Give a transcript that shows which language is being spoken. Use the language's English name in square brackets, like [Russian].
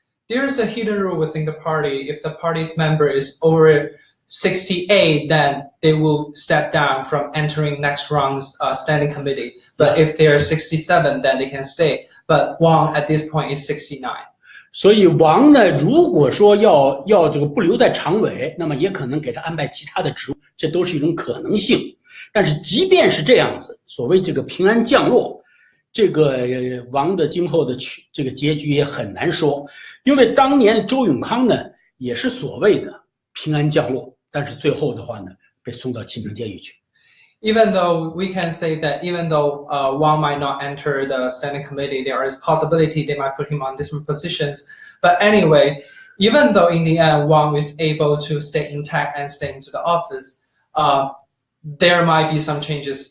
[English] There is a hidden rule within the party. If the party's member is over 68, then they will step down from entering next round's standing committee. But if they are 67, then they can stay. But Wang at this point is 69. [Chinese] 所以王呢，如果说要这个不留在常委，那么也可能给他安排其他的职务，这都是一种可能性。但是即便是这样子，所谓这个平安降落，这个王的今后的这个结局也很难说。因为当年周永康呢，也是所谓的平安降落，但是最后的话呢，被送到清城监狱去。 [English] Even though we can say that even though Wang might not enter the standing committee, there is possibility they might put him on different positions. But anyway, even though in the end Wang is able to stay intact and stay into the office, there might be some changes.